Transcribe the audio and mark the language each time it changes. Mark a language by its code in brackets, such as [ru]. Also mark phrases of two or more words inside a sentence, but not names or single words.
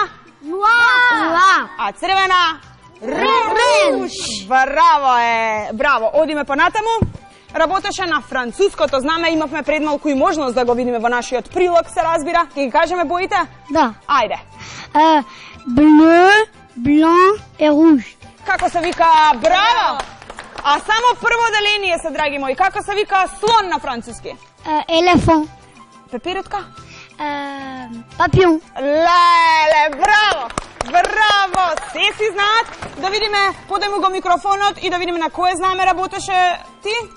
[mk] Ла. А црвена? Руж. Браво е, браво. Одиме понатаму. Работеше на француското знаме, имавме пред малку и можност да го видиме во нашиот прилог, се разбира. Ќе ги кажеме боите? Да. Ајде. [fr] Bleu, blanc et rouge. [mk] Како се вика? Браво! А само прво деление се, драги мои. Како се вика слон на француски? Елефант. Пеперутка? Папион. Леле, браво! Браво! Се си знаат. Да видиме, подај му го микрофонот и да видиме на кое знаме работеше ти.